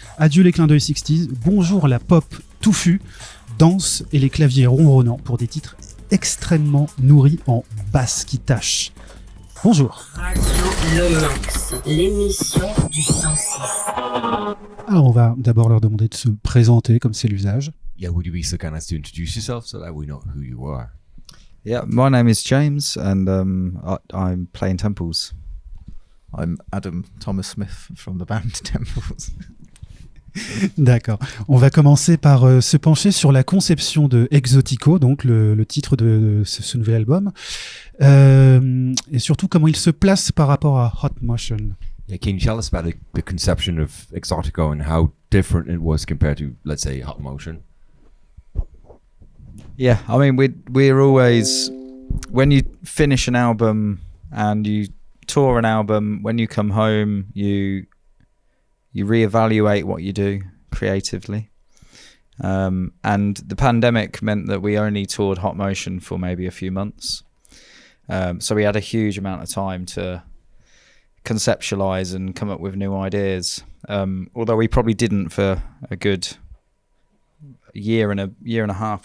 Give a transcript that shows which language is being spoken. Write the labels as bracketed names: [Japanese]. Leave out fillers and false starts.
[French] Adieu les clins d'œil 60s, bonjour la pop touffue, danse et les claviers ronronnants pour des titres extrêmement nourris en basse qui tâche. Bonjour. Radio Lomax, l'émission du 106. Alors on va d'abord leur demander de se présenter comme c'est l'usage. [English] Yeah, would you be so kind as to introduce yourself so that we know who you are? Yeah, my name is James and I'm playing Temples. I'm Adam Thomas Smith from the band Temples. [French] D'accord. On va commencer par se pencher sur la conception de Exotico, donc le titre de ce nouvel album, et surtout comment il se place par rapport à Hot Motion. [English] Yeah, can you tell us about the conception of Exotico and how different it was compared to, let's say, Hot Motion? Yeah, I mean we're always, when you finish an album and you tour an album, when you come home you reevaluate what you do creatively, and the pandemic meant that we only toured Hot Motion for maybe a few months, so we had a huge amount of time to conceptualize and come up with new ideas, although we probably didn't for a good year and a half.